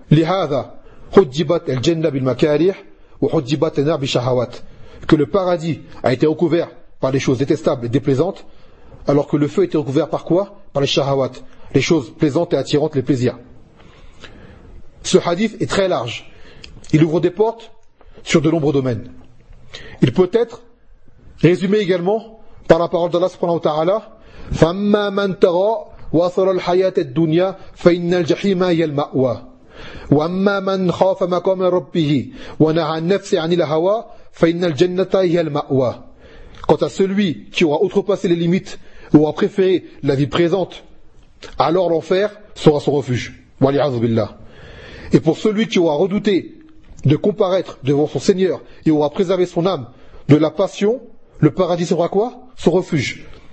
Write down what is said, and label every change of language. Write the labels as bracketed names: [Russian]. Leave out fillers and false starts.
[Arabic] Lihada, hujjibat al-jannah bil makarih, [French] ou [Arabic] hujjibat an-nar bi shahawat. [French] Que le paradis a été recouvert par des choses détestables et déplaisantes, alors que le feu a été recouvert par quoi? Par les shahawat, les choses plaisantes et attirantes, les plaisirs. Ce hadith est très large. Il ouvre des portes sur de nombreux domaines. Il peut être résumé également par la parole d'Allah [Arabic] subhanahu wa ta'ala, فَمَّا مَنْ تَرَى وَصَلَ الْحَيَاةَ الدُّنْيَا فَإِنَّ الْجَحِيمَ هِيَ الْمَأْوَى وَأَمَّا مَنْ خَافَ مَقَامَ رَبِّهِ وَنَهَى النَّفْسَ عَنِ الْهَوَى فَإِنَّ الْجَنَّةَ هِيَ الْمَأْوَى. [French] Quant à celui qui aura outrepassé les limites ou aura préféré la vie présente, alors l'enfer sera son refuge. [Arabic] وَلِعَذُ بِاللَّهِ. [French] Et pour celui qui aura redouté de comparaître devant son Seigneur et aura préservé son âme de la passion, le paradis sera quoi? Son refuge.